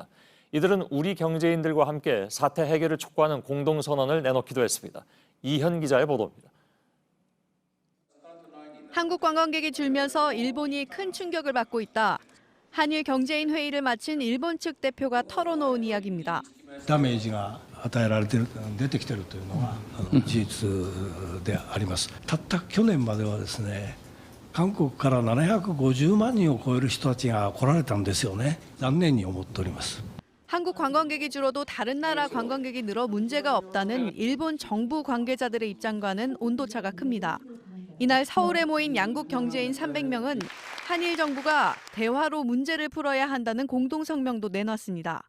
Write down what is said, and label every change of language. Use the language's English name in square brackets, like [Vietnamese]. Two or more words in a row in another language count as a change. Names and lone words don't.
[Korean] 이들은 우리 경제인들과 함께 사태 해결을 촉구하는 공동선언을 내놓기도 했습니다. 이현 기자의 보도입니다. 한국 관광객이 줄면서 일본이 큰 충격을 받고 있다. 한일 경제인 회의를 마친 일본 측 대표가 털어놓은 이야기입니다. [Japanese] ダメージが与えられている、出てきているというのは事実であります。たった去年まではですね、韓国から750万人を超える人たちが来られたんですよね。残念に思っております。 [Korean] 한국 관광객이 줄어도 다른 나라 관광객이 늘어 문제가 없다는 일본 정부 관계자들의 입장과는 온도차가 큽니다. 이날 서울에 모인 양국 경제인 300명은 한일 정부가 대화로 문제를 풀어야 한다는 공동성명도 내놨습니다.